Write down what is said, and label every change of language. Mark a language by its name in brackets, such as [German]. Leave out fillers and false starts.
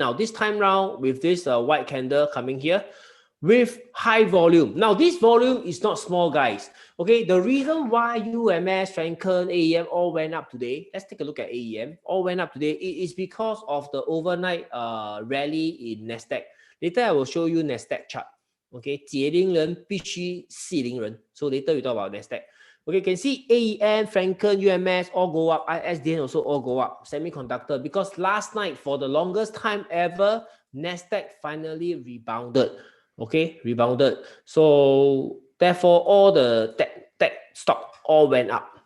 [English] Now this time round with this white candle coming here with high volume. Now this volume is not small, guys. Okay, the reason why UMS, Franken, AEM all went up today. Let's take a look at AEM. All went up today. It is because of the overnight rally in Nasdaq. Later I will show you Nasdaq chart. [Chinese] Okay, 解铃人必须系铃人. [English] So later we talk about Nasdaq. Okay, you can see AEM, Franken, UMS all go up. ISDN also all go up. Semiconductor, because last night, for the longest time ever, Nasdaq finally rebounded. Okay, rebounded. So therefore, all the tech stock all went up.